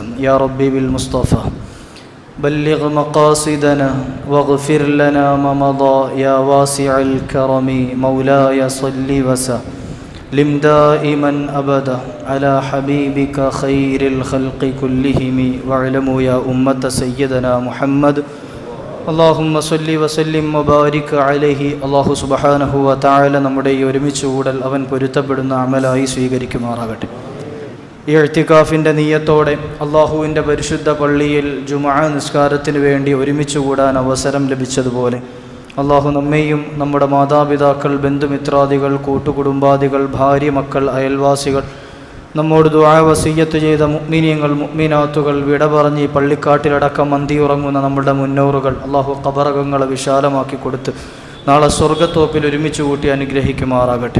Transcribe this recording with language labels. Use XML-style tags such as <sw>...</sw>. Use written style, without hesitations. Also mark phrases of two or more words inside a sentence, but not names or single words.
<ar>يا ربي بالمصطفى بلغ مقاصدنا واغفر لنا ما مضى، يا واسع الكرم مولاي صل وسلم دائما أبدا على حبيبك خير الخلق كلهم. واعلموا يا أمة سيدنا محمد اللهم صل وسلم وبارك عليه. الله سبحانه وتعالى</ar> <ml>നമ്മുടെ ഈ ഒരുമിച്ച് കൂടൽ അവൻ പൊരുത്തപ്പെടുന്ന അമലായി സ്വീകരിക്കുമാറാകട്ടെ. ഈ ഇഅ്തികാഫിൻ്റെ നിയ്യത്തോടെ അല്ലാഹുവിൻ്റെ പരിശുദ്ധ പള്ളിയിൽ ജുമുഅ നിസ്കാരത്തിന് വേണ്ടി ഒരുമിച്ച് കൂടാൻ അവസരം ലഭിച്ചതുപോലെ അള്ളാഹു നമ്മെയും നമ്മുടെ മാതാപിതാക്കൾ, ബന്ധുമിത്രാദികൾ, കൂട്ടുകുടുംബാദികൾ, ഭാര്യ, മക്കൾ, അയൽവാസികൾ, നമ്മോട് ദുആ വസിയ്യത്ത് ചെയ്ത മുഅ്മിനീങ്ങൾ, മുഅ്മിനാത്തുകൾ, വിട പറഞ്ഞ് ഈ പള്ളിക്കാട്ടിലടക്കം അന്തിയുറങ്ങുന്ന നമ്മുടെ മുന്നോറുകൾ അള്ളാഹു ഖബറകങ്ങളെ വിശാലമാക്കി കൊടുത്ത് നാളെ സ്വർഗ്ഗത്തോപ്പിൽ ഒരുമിച്ച് കൂട്ടി അനുഗ്രഹിക്കുമാറാകട്ടെ.</ml>